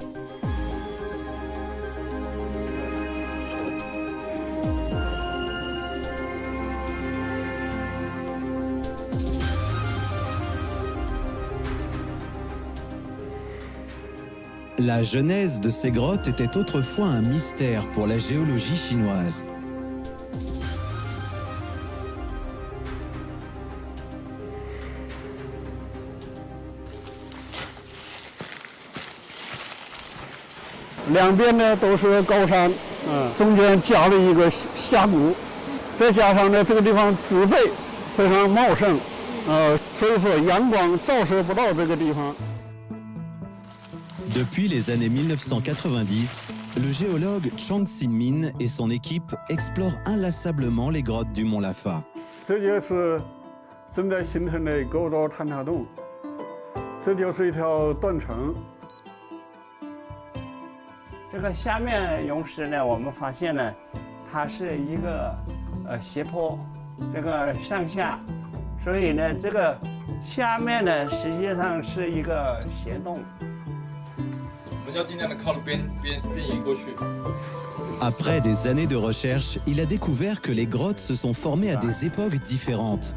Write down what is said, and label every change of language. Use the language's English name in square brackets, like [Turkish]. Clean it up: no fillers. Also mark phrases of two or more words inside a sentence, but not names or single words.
[French] La genèse de ces grottes était autrefois un mystère pour la géologie chinoise. [Chinese] Deux 边呢都是高山，中间夹了一个峡谷，再加上呢这个地方植被非常茂盛，所以说阳光照射不到这个地方。 [French] Depuis les années 1990, le géologue Chang Xin-min et son équipe explorent inlassablement les grottes du mont Lafa. [Chinese] 这就是正在形成的构造坍塌洞，这就是一条断层。这个下面溶石呢，我们发现呢，它是一个斜坡，这个上下，所以呢，这个下面呢实际上是一个斜洞。 [French] Après des années de recherche, il a découvert que les grottes se sont formées à des époques différentes.